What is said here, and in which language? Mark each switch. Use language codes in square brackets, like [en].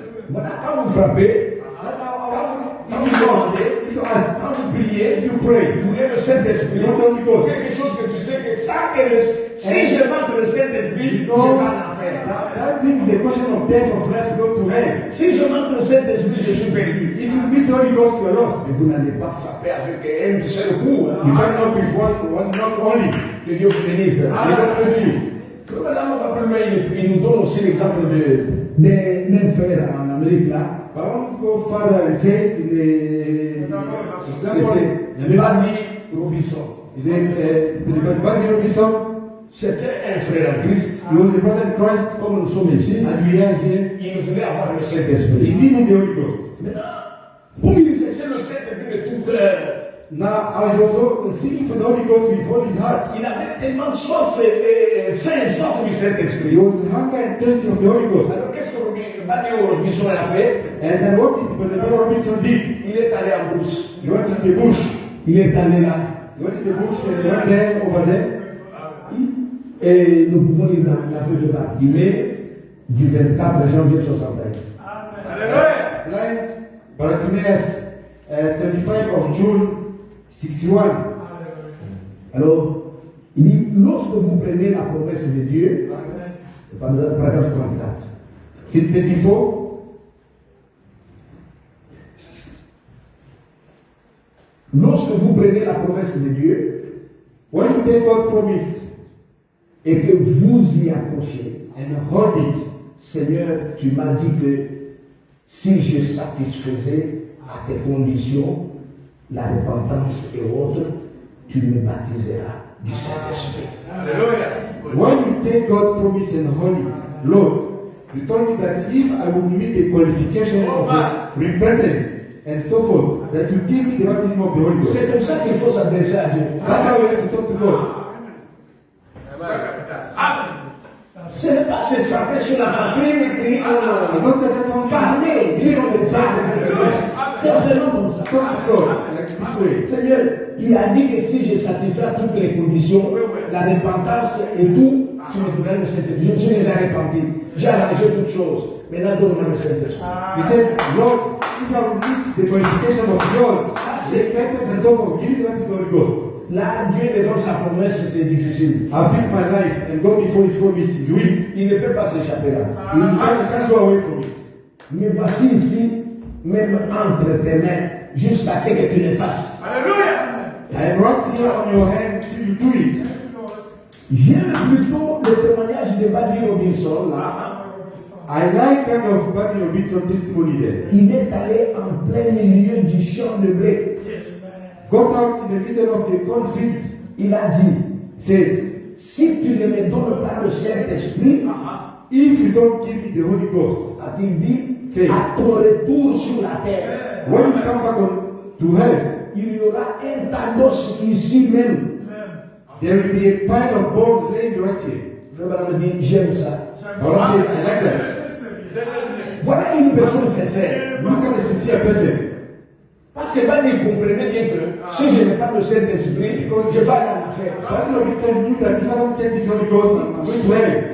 [fr] Voilà, quand vous frappez, quand vous demandez, quand vous priez, [en] You pray. [fr] vous voulez le Saint-Esprit. [en] You want Holy Ghost. [fr] Quelque chose que tu sais que ça, si je manque le Saint-Esprit, je vais en enfer. [en] That means the question of death or life go to hell. [fr] Si je manque le Saint-Esprit, je suis perdu. [en] If you miss the Holy Ghost, you are lost. [fr] Mais vous n'allez pas frapper avec un seul coup. [en] You cannot be one not only. [fr] Que Dieu vous bénisse. [en] You don't bless you. [fr] Comme là, on va plus loin, il nous donne aussi l'exemple d'un frère en Amérique là. [en] But I want to go further and say in the [fr] C'était Buddy Robinson. [en] Is it Buddy Robinson? [fr] C'était un frère en Christ. [en] He was the brother in Christ, [fr] Comme nous sommes ici, [en] as we are here. [fr] il voulait avoir le [en] He [fr] Saint-Esprit. [en] needed the Holy Ghost. [fr] Maintenant, pour il cherchait le Saint-Esprit de tout cœur, [en] Now, I was also seeking for the Holy Ghost with all his heart. [fr] il avait tellement soif et faim, soif du [en] He [fr] Saint-Esprit. [en] was hunger and thirsty of the Holy Ghost. [fr] Alors qu'est-ce que Buddy Robinson a fait? [en] And then what did the brother Robinson did? [fr] Il est allé en brousse. [en] He went to the bush. [fr] Il est allé là. [en] He went to the bush and he went there, over there. [fr] Et nous pouvons lire dans la feuille de Bartimée du 24 janvier 61. [en] Blind Bartimaeus, 25 of June 61. [fr] Alors, il dit, lorsque vous prenez la promesse de Dieu, paragraphe 34, C'est 24. lorsque vous prenez la promesse de Dieu [en] When you take God's promise [fr] et que vous y accrochez, [en] and hold it, [fr] Seigneur, tu m'as dit que si je satisfaisais à tes conditions, la repentance et autres, tu me baptiseras du Saint-Esprit. [en] when you take God's promise and hold it, Lord, you told me that if I would meet the qualification of the repentance and so forth, that you give me the baptism of the Holy Ghost. [fr] C'est comme ça qu'il faut s'adresser à Dieu. [en] That's how we have to talk to God. [fr] Ce n'est pas se frapper sur la poitrine et crier [en] It's not that someone [fr] parler, dire au Dieu. C'est vraiment comme ça. [en] talk to God like this way. [fr] Seigneur, tu as dit que si je satisfais à toutes les conditions, la repentance et tout, tu me donneras le Saint-Esprit. Je me suis déjà repenti. J'ai arrangé toutes choses. Maintenant, donne-moi le Saint-Esprit. [en] He said, Lord, if I would meet the qualification of God, the repentance and so forth, give me the baptism of the Holy Ghost. [fr] Là, Dieu devant sa promesse, c'est difficile. [en] I've lived my life and God before His promise is weak. [fr] Il ne peut pas s'échapper là. [en] You can't go away from it. [fr] Mais voici ici, même entre tes mains, jusqu'à ce que tu le fasses. [en] I am right here on your hand till you do it. [fr] J'aime plutôt le témoignage de Buddy Robinson là. [en] I like kind of Buddy Robinson testimony there. [fr] Il est allé en plein milieu du champ de blé. [en] Got out in the middle of the cornfield, [fr] Il a dit, [en] said, [fr] si tu ne me donnes pas le Saint-Esprit, [en] if you don't give me the Holy Ghost, [fr] a-t-il dit, C'est- à ton retour sur la terre, [en] when you come back to heaven, [fr] il y aura un tas d'os ici même. [en] there will be a pile of bones laid right here. [fr] Frère me dit, j'aime ça. [en] But I say, I like that. [fr] Voilà une personne sincère. [en] Look at the sincere person. [fr] Parce que Buddy comprenait bien que si je n'ai pas le Saint-Esprit, je vais aller en enfer. [en] Buddy Robinson knew that if I don't get this Holy Ghost, I'm going to heaven.